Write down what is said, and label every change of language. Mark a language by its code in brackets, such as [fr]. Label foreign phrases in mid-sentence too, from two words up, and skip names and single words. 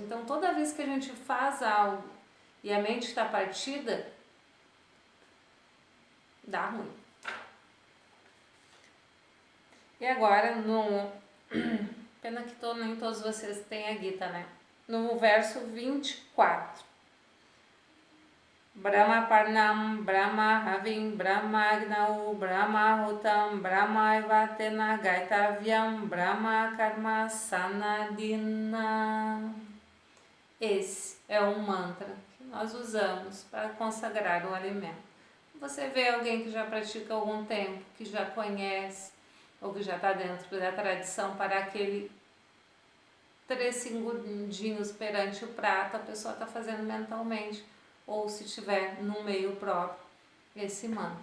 [pt] Então, toda vez que a gente faz algo e a mente está partida, dá ruim. E agora, pena que nem todos vocês têm a Gita, né? No verso 24. [sa] Brahma Parnam, Brahma Havim, Brahma Agnau, Brahma Hutam, Brahma Ivatena Gaitavyam, Brahma Karma Sanadina. [pt] Esse é um mantra que nós usamos para consagrar o alimento. Você vê alguém que já pratica há algum tempo, que já conhece, ou que já está dentro da tradição, para aquele 3 segundinhos perante o prato, a pessoa está fazendo mentalmente, ou se tiver no meio próprio, esse mantra.